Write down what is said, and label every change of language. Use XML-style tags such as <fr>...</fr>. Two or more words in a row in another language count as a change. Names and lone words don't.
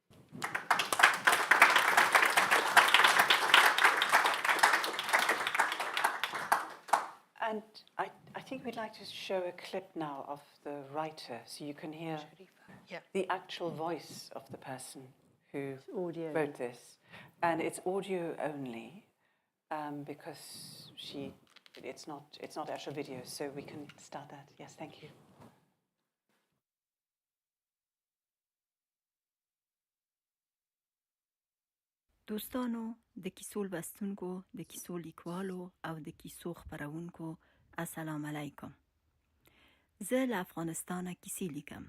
<en>And I think we'd like to show a clip now of the writer so you can hear the actual voice of the person who wrote this. And it's audio only because it's not actual video, so we can start that. Yes, thank you.</en> <ps>دوستانو د کیسو لوستونکو د کیسو لیکوالو او د کیسو خپرونکو السلام علیکم. زه له افغانستانه کیسې لیکم.</ps>